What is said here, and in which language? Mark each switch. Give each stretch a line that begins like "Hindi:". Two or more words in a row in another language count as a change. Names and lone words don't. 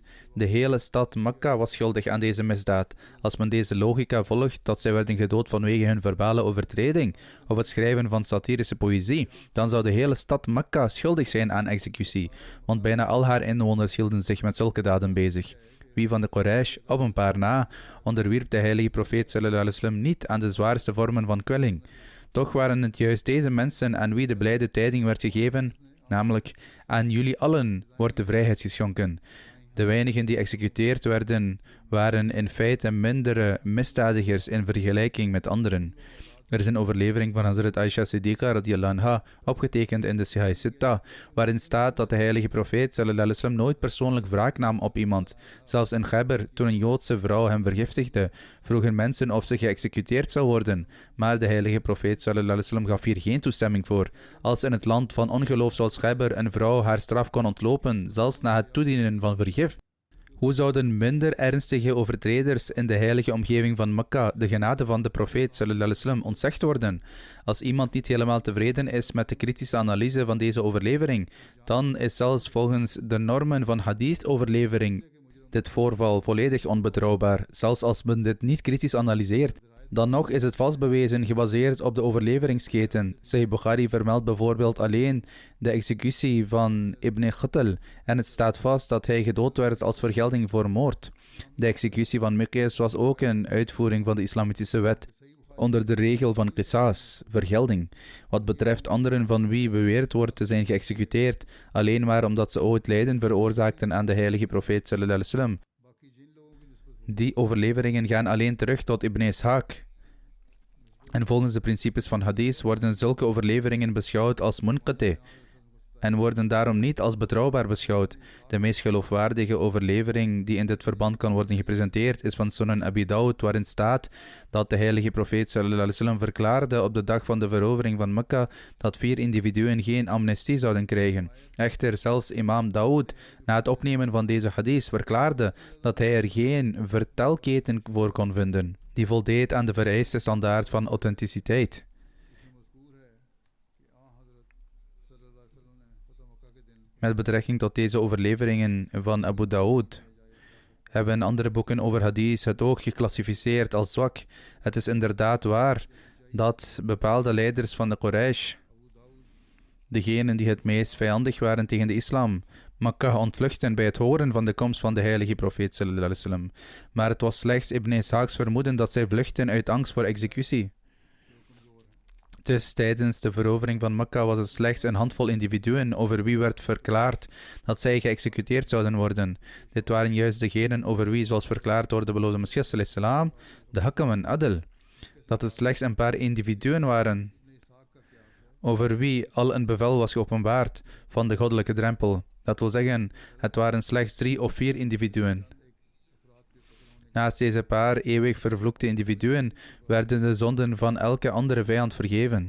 Dutch: De hele stad Mekka was schuldig aan deze misdaad. Als men deze logica volgt dat zij werden gedood vanwege hun verbale overtreding of het schrijven van satirische poëzie, dan zou de hele stad Mekka schuldig zijn aan executie, want bijna al haar inwoners hielden zich met zulke daden bezig. Wie van de Quraysh, op een paar na, onderwierp de heilige profeet
Arabic: sallallahu alaihi wasallam
Dutch: niet aan de zwaarste vormen van kwelling. Toch waren het juist deze mensen aan wie de blijde tijding werd gegeven, namelijk aan jullie allen wordt de vrijheid geschonken. De weinigen die executeerd werden, waren in feite mindere misdadigers in vergelijking met anderen. Er is een overlevering van Hazrat Aisha Siddiqa
Arabic: radiyallahu anha,
Dutch: opgetekend in de Sahih Sitta, waarin staat dat de heilige profeet
Arabic: sallallahu alaihi wasallam
Dutch: nooit persoonlijk wraak nam op iemand. Zelfs in Khaybar, toen een Joodse vrouw hem vergiftigde, vroegen mensen of ze geëxecuteerd zou worden. Maar de heilige profeet
Arabic: sallallahu alaihi wasallam
Dutch: gaf hier geen toestemming voor. Als in het land van ongeloof zoals Khaybar een vrouw haar straf kon ontlopen, zelfs na het toedienen van vergif, Hoe zouden minder ernstige overtreders in de heilige omgeving van Mekka de genade van de profeet
Arabic: sallallahu alaihi wasallam
Dutch: ontzegd worden? Als iemand niet helemaal tevreden is met de kritische analyse van deze overlevering, dan is zelfs volgens de normen van hadith-overlevering dit voorval volledig onbetrouwbaar. Zelfs als men dit niet kritisch analyseert, dan nog is het vast bewezen gebaseerd op de overleveringsketen. Sahih Bukhari vermeldt bijvoorbeeld alleen de executie van Ibn Qutl en het staat vast dat hij gedood werd als vergelding voor moord. De executie van Miqyas was ook een uitvoering van de islamitische wet onder de regel van qisas, vergelding. Wat betreft anderen van wie beweerd wordt te zijn geëxecuteerd, alleen maar omdat ze ooit lijden veroorzaakten aan de heilige profeet
Arabic: sallallahu alaihi wasallam.
Dutch: Die overleveringen gaan alleen terug tot Ibn Ishaq. En volgens de principes van hadith worden zulke overleveringen beschouwd als munqati en worden daarom niet als betrouwbaar beschouwd. De meest geloofwaardige overlevering die in dit verband kan worden gepresenteerd is van Sunan Abi Dawud, waarin staat dat de heilige profeet
Arabic: sallallahu alaihi wasallam
Dutch: verklaarde op de dag van de verovering van Mekka dat 4 individuen geen amnestie zouden krijgen. Echter, zelfs imam Daoud, na het opnemen van deze hadith, verklaarde dat hij er geen vertelketen voor kon vinden die voldeed aan de vereiste standaard van authenticiteit. Met betrekking tot deze overleveringen van Abu Daoud hebben andere boeken over hadith het ook geclassificeerd als zwak. Het is inderdaad waar dat bepaalde leiders van de Quraysh, degenen die het meest vijandig waren tegen de islam, Makkah ontvluchten bij het horen van de komst van de heilige profeet
Arabic: sallallahu alaihi wasallam.
Dutch: Maar het was slechts Ibn Ishaq's vermoeden dat zij vluchtten uit angst voor executie. Dus tijdens de verovering van Mekka was het slechts een handvol individuen over wie werd verklaard dat zij geëxecuteerd zouden worden. Dit waren juist degenen over wie, zoals verklaard door de beloofde Messias
Arabic: sallallahu alaihi wasallam,
Dutch: de Hakam en Adl, dat het slechts een paar individuen waren over wie al een bevel was geopenbaard van de goddelijke drempel. Dat wil zeggen, het waren slechts 3 of 4 individuen. Naast deze paar eeuwig vervloekte individuen werden de zonden van elke andere vijand vergeven.